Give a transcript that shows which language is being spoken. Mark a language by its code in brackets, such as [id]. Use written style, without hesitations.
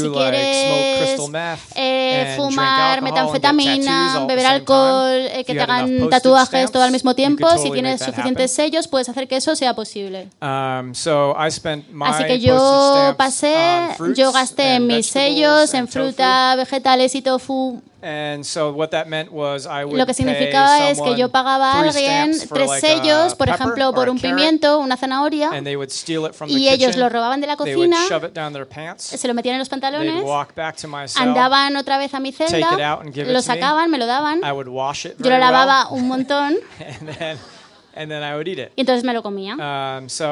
[es] si quieres fumar metanfetamina, beber alcohol, que te hagan tatuajes todo al mismo tiempo, si tienes suficientes sellos, puedes hacer que eso sea posible. Así que yo pasé, yo gasté mis sellos en fruta, vegetales y tofu. [en] And so what that meant was I would [es] lo que significaba es que yo pagaba a alguien tres sellos, por ejemplo, por un pimiento, una zanahoria, y ellos lo robaban de la cocina, se lo metían en los pantalones, andaban otra vez a mi celda, lo sacaban, me lo daban, yo lo lavaba un montón, y entonces me lo comía.